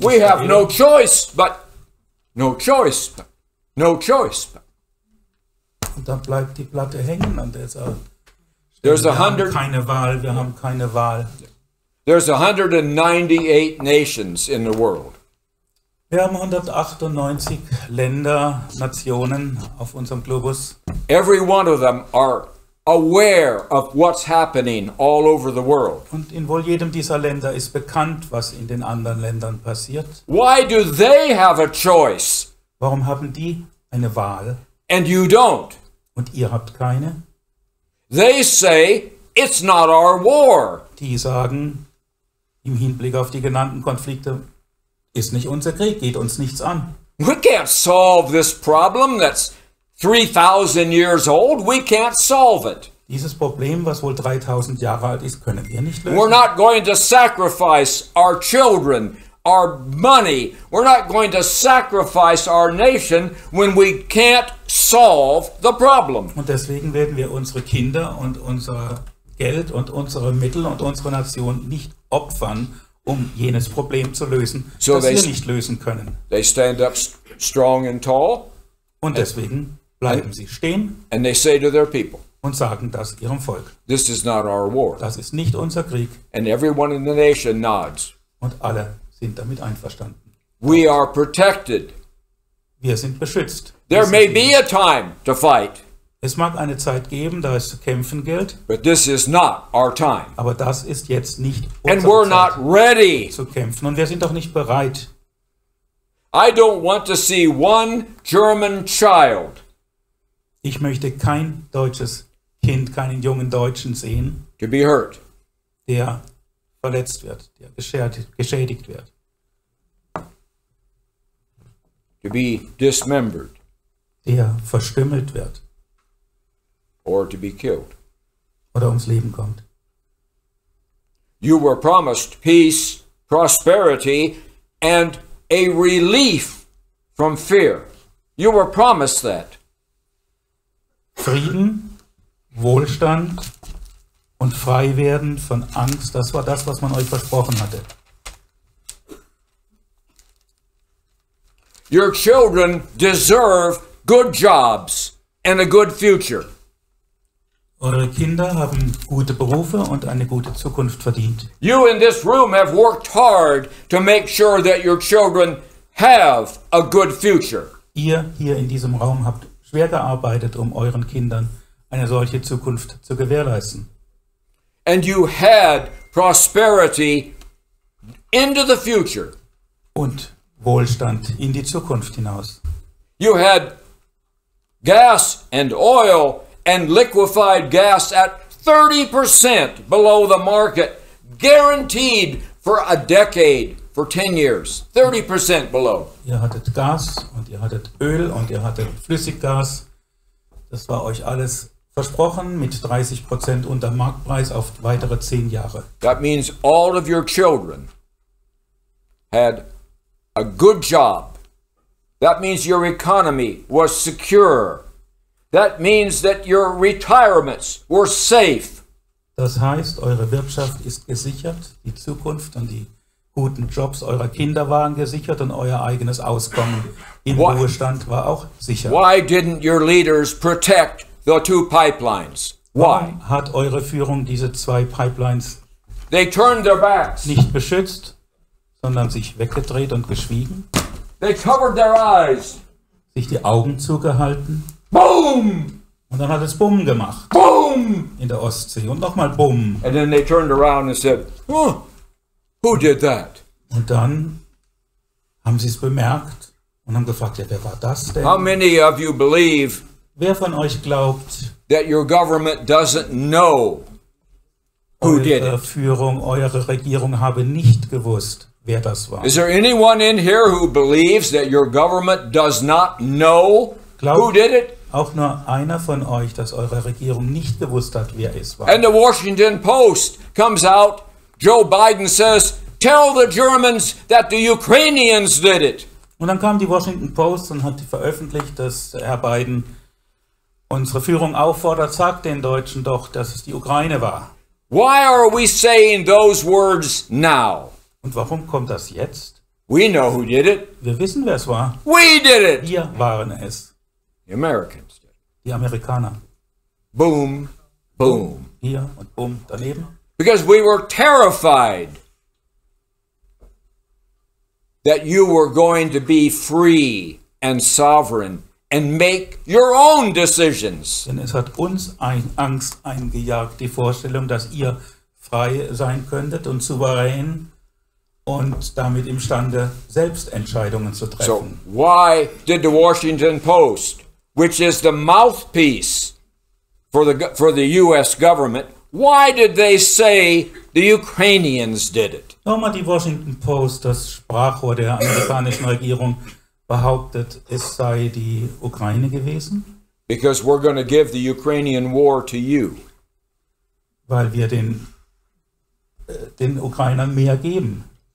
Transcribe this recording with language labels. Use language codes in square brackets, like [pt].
[en] We have no Israel. choice, but no choice, but no choice. [de] Und da bleibt die Platte hängen an der Sache. [en] There's [de] Wir haben 100. keine Wahl, wir haben keine Wahl. [en] There's 198 nations in the world. [de] Wir haben 198 Länder, Nationen auf unserem Globus. [en] Every one of them are aware of what's happening all over the world. [de] Und in wohl jedem dieser Länder ist bekannt, was in den anderen Ländern passiert. [en] Why do they have a choice [de] Warum haben die eine Wahl [en] and you don't? [de] und ihr habt keine? [en] They say it's not our war. [de] Die sagen im Hinblick auf die genannten Konflikte, ist nicht unser Krieg, geht uns nichts an. [en] We can't solve this problem that's 3,000 years old. We can't solve it. [de] Dieses Problem, was wohl 3000 Jahre alt ist, können wir nicht [en] We're [de] lösen. [en] not going to sacrifice our children, our money. We're not going to sacrifice our nation when we can't solve the problem. [de] Und deswegen werden wir unsere Kinder und unser Geld und unsere Mittel und unsere Nation nicht opfern, um jenes Problem zu lösen, [en] So [de] das [en] they- [de] wir nicht lösen können. [en] They stand up strong and tall, [de] Und deswegen bleiben sie stehen [en] and they say to their people, [de] und sagen das ihrem Volk. [en] this is not our war. [de] Das ist nicht unser Krieg. [en] And everyone in the nation nods. [de] Und alle sind damit einverstanden. [en] We are protected. [de] Wir sind beschützt. [en] There may be a time to fight, [de] Es mag eine Zeit geben, da es zu kämpfen gilt, [en] but this is not our time. [de] aber das ist jetzt nicht [en] And we're [de] unsere [en] not [de] Zeit [en] ready. [de] zu kämpfen. Und wir sind auch nicht bereit. [en] I don't want to see one German child [de] Ich möchte kein deutsches Kind, keinen jungen Deutschen sehen, [en] to be hurt. [de] der verletzt wird, der geschädigt wird, [en] To be dismembered [de] der verstümmelt wird [en] or to be killed. [de] oder ums Leben kommt. [en] You were promised peace, prosperity, and a relief from fear. You were promised that. [de] Frieden, Wohlstand und frei werden von Angst, das war das, was man euch versprochen hatte. [en] Your children deserve good jobs and a good future. [de] Eure Kinder haben gute Berufe und eine gute Zukunft verdient. [en] You in this room have worked hard to make sure that your children have a good future. [de] Ihr hier in diesem Raum habt schwer gearbeitet, um euren Kindern eine solche Zukunft zu gewährleisten. [en] And you had prosperity into the future. [de] Und Wohlstand in die Zukunft hinaus. [en] You had gas and oil and liquefied gas at 30% below the market, guaranteed for a decade, for 10 years. 30% below. [de] Ihr hattet Gas und ihr hattet Öl und ihr hattet Flüssiggas. Das war euch alles versprochen mit 30% unter Marktpreis auf weitere 10 Jahre. [en] That means all of your children had a good job. That means your economy was secure. That means that your retirements were safe. [de] Das heißt, eure Wirtschaft ist gesichert, die Zukunft und die guten Jobs eurer Kinder waren gesichert und euer eigenes Auskommen im [en] Why? [de] Ruhestand war auch sicher. [en] Why didn't your leaders protect the 2 pipelines? Why? [de] Warum hat eure Führung diese 2 Pipelines [en] They turned their backs. [de] nicht beschützt, sondern sich weggedreht und geschwiegen, [en] They covered their eyes. [de] sich die Augen zugehalten [en] Boom! [de] und dann hat es Bumm gemacht [en] Boom! [de] in der Ostsee und nochmal Bumm. [en] And then they turned around and said, huh, who did that? [de] Und dann haben sie es bemerkt und haben gefragt, ja, wer war das denn? [en] How many of you believe [de] Wer von euch glaubt, [en] that your government doesn't know who did [de] eure [en] it? [de] Führung, eure Regierung habe nicht gewusst, wer das war? [en] Is there anyone in here who believes that your government does not know who did it? [de] Auch nur einer von euch, dass eure Regierung nicht gewusst hat, wer es war. [en] And the Washington Post comes out, Joe Biden says, tell the Germans that the Ukrainians did it. [de] Und dann kam die Washington Post und hat veröffentlicht, dass Herr Biden unsere Führung auffordert, sagt den Deutschen doch, dass es die Ukraine war. [en] Why are we saying those words now? [de] Und warum kommt das jetzt? [en] We know who did it. [de] Wir wissen, wer es war. [en] We did it. [de] Wir waren es, [en] The Americans did. [de] die Amerikaner. [en] Boom, boom. [de] Hier und bumm daneben. [en] Because we were terrified that you were going to be free and sovereign and make your own decisions. [de] Denn es hat uns Angst eingejagt, die Vorstellung, dass ihr frei sein könntet und souverän und damit imstande, selbst Entscheidungen zu [en] So [de] treffen. [en] why did the Washington Post, which is the mouthpiece for the U.S. government, why did they say the Ukrainians did it? [de] Nochmal die Washington Post, das Sprachrohr der amerikanischen Regierung, behauptet, es sei die Ukraine gewesen, [en] Because we're going to give the Ukrainian war to you. [de] weil wir den Ukrainern mehr geben.